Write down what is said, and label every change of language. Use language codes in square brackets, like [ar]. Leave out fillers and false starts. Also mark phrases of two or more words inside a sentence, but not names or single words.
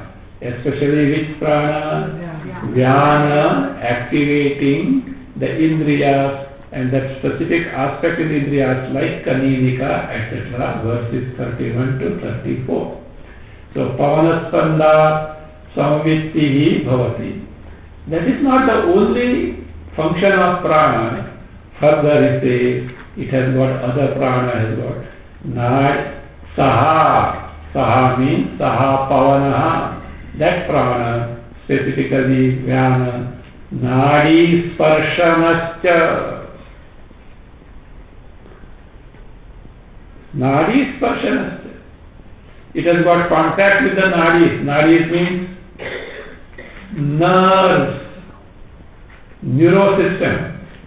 [en] Especially which prana? Vyana, activating the indriyas, and that specific aspect in indriyas like Kaninika, etc. verses 31 to 34. So [sa] पवनस्पन्द संवित्तिः भवति. [en] That is not the only function of prana. Further he says, it has got other prana as well. Saha. Saha means [sa] सह पवनः. [en] That prana, specifically Vyana, [sa] नाडी स्पर्शनश्च. नाडी स्पर्शनश्च. [en] It has got contact with the nadis. Nadis means nerves, neurosystem.